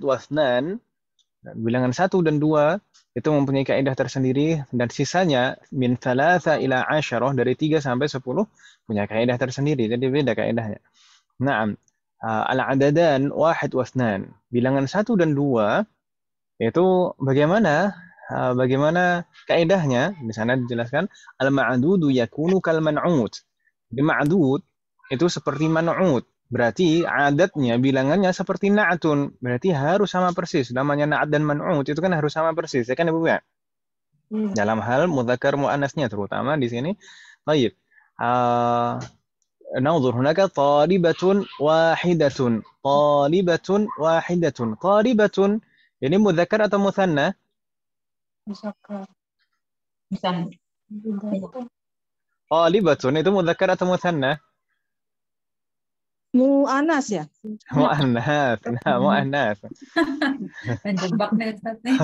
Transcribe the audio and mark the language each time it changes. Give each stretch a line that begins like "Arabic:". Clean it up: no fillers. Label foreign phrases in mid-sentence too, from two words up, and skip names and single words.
Arabic: واحد واثنان
Indonesian: Bilangan 1 dan 2 itu mempunyai kaidah tersendiri, dan sisanya
Arabic: من ثلاثة إلى عشرة,
Indonesian: dari 3 sampai 10 punya kaidah tersendiri. Jadi beda kaidahnya. Naam.
Arabic: العددان واحد واثنان.
Indonesian: Bilangan 1 dan 2 itu bagaimana kaidahnya? Di sana dijelaskan
Arabic: المعدود يكون كالمنعوت.
Indonesian: Di ma'dud itu seperti man'ud. Berarti adatnya, bilangannya seperti na'atun. Berarti harus sama persis. Namanya na'at dan man'ud itu kan harus sama persis. Ya kan Ibu ya? Dalam hal mudzakkar muannasnya terutama di sini. Baik.
Arabic: ننظر هناك طالبة واحدة. طالبة واحدة. طالبة
Indonesian: ini mudzakkar atau mutsanna? Misalnya. Talibatun itu mudzakkar atau mutsanna? Mu'anas ya? Mu'annas. Nah, mu'annas. Menjebak nih Ustaz nih.